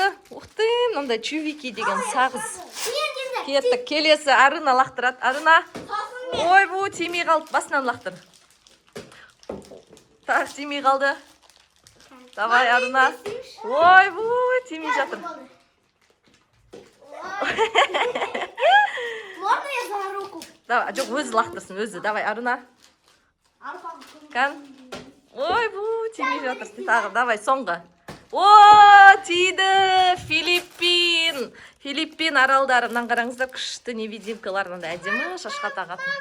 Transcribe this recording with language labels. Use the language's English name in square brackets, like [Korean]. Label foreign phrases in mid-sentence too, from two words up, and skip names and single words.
[Kazakh] Уқты, мынандай чувики деген сағыз. Кеттік, келесі Аруна лақтырады. Аруна, ой, бұ, тимей қалды. Басынан лақтыр. Так, тимей қалды. Давай, Аруна. Ой, бұ, тимей жатыр. [Russian] Можно я за руку? [Kazakh] Давай, жоқ, өзі лақтырсын, өзі. Давай, Аруна. Кән. Ой, бұ, тимей жатырсын. Тағы, давай, соңғы. О, тиді! Филиппин! Филиппин аралдары. Мынан қараңыздар, күшті невидимкалар. Мынандай әдемі шашқа тағатын.